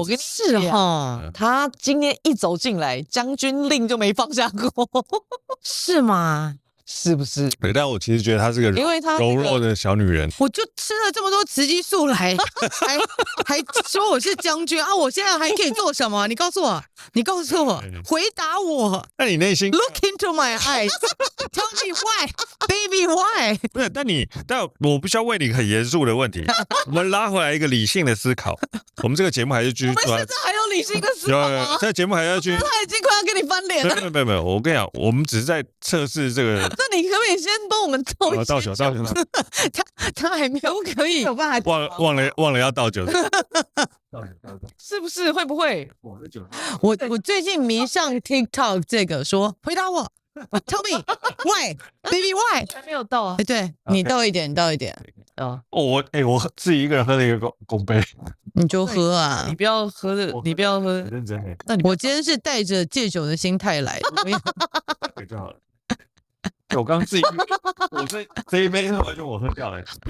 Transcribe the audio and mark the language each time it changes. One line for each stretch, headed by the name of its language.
Chinese: 我跟你是哈，他今天一走进来，将军令就没放下过，是吗？是不是？对，但我其实觉得她是个柔弱的小女人。我就吃了这么多雌激素来，还说我是将军啊！我现在还可以做什么？你告诉我，回答我。那你内心
English: Look into my eyes, tell me why, baby why？
Chinese: 不是，但我不需要问你很严肃的问题。我们拉回来一个理性的思考。我们这个节目还是继续做。我们现在还有理性的思考吗？这个节目还要继续。他已经快要跟你翻脸了。没有，我跟你讲，我们只是在测试这个。那你可不可以先帮我们倒一下？倒酒。他还没有可以有办法忘了要倒酒。是不是？会不会？我最近迷上 TikTok 这个说回答我 ，
English: Tell me why, baby why？
Chinese: 还没有倒啊？对，你倒一点啊！我自己一个人喝了一个公杯，你就喝啊！你不要喝的，你不要喝。认真欸。那我今天是带着戒酒的心态来的，对就好了。我刚自己，我这一杯完全我喝掉了，